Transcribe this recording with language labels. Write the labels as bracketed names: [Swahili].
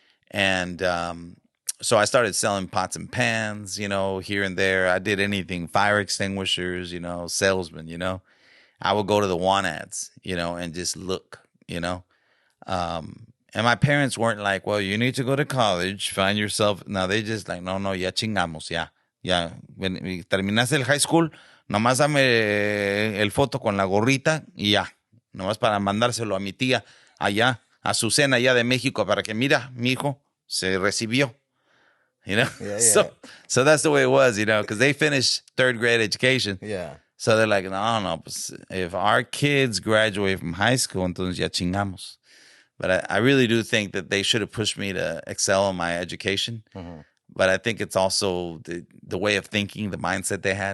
[English] And so I started selling pots and pans, you know, here and there. I did anything, fire extinguishers, you know, salesman, you know. I would go to the want ads, you know, and just look, you know. And my parents weren't like, well, you need to go to college, find yourself. No, they just like, no, [Spanish] ya chingamos, ya. Terminaste el high school, nomás dame el foto con la gorrita y ya. Nomás para mandárselo a mi tía allá, a Azucena allá de México, para que mira, mi hijo se recibió. [English] You know? Yeah. So that's the way it was, you know, because they finished third grade education. Yeah. So they're like, no, [Spanish] pues, [English] if our kids graduate from high school, [Spanish] entonces ya chingamos. [English] But I really do think that they should have pushed me to excel in my education. But I think it's also the way of thinking, the mindset they had.